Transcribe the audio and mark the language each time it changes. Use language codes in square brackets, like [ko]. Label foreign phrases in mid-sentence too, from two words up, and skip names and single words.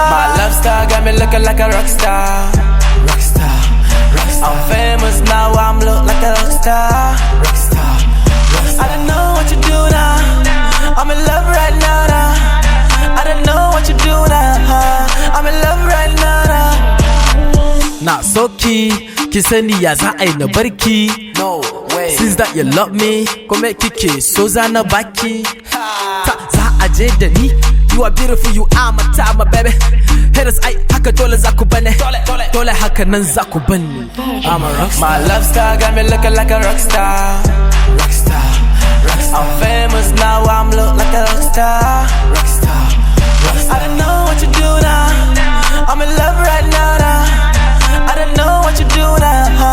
[en] My love star got me looking like a rock star. I'm famous now, I'm look like a rock star. I don't know what you do now. I'm in love right now. I don't know what you do now. I'm in love right now. [ha] Na soki, ki sani ya za ai na barki. [en] No way. Since that you love me, come [ha] kike so za na baki. Ta za aje da ni. [en] You are beautiful, you are my time, my baby. [ha] Haters ai haka dole za ku bane. Dole haka nan za ku bane. [en] I'm a rockstar. My love star got me looking like a rockstar. I'm famous now, I'm look like a rockstar. I don't know what you do now. I'm in love right now. I don't know what you do now.